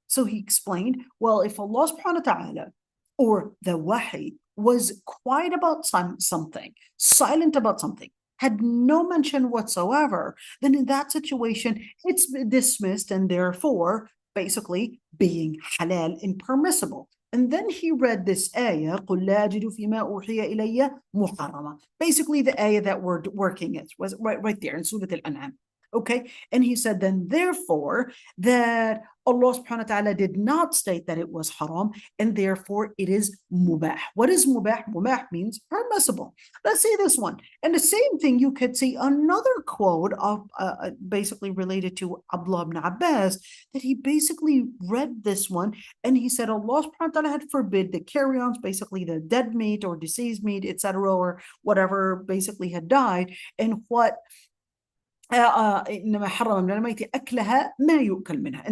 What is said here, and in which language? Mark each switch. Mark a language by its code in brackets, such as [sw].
[en] So he explained, well, if Allah subhanahu wa ta'ala or the wahi was quiet about something, silent about something, had no mention whatsoever, then in that situation, it's dismissed and therefore basically being halal and permissible. And then he read this ayah, [ar] قُلْ لَا أَجِدُ فِي مَا أُوحِيَ إِلَيَّ مُحَرَّمًا. [en] Basically the ayah that we're working it was right there in Surah Al-An'am. Okay, and he said then therefore that Allah subhanahu wa ta'ala did not state that it was haram, and therefore it is mubah. What is mubah? Mubah means permissible. Let's see this one. And the same thing, you could see another quote of basically related to Abdullah ibn Abbas, that he basically read this one and he said Allah subhanahu wa ta'ala had forbid the carry-ons, basically the dead meat or deceased meat, etc., or whatever basically had died, and what [ar] إنما حرم من الميت أكلها ما يؤكل منها.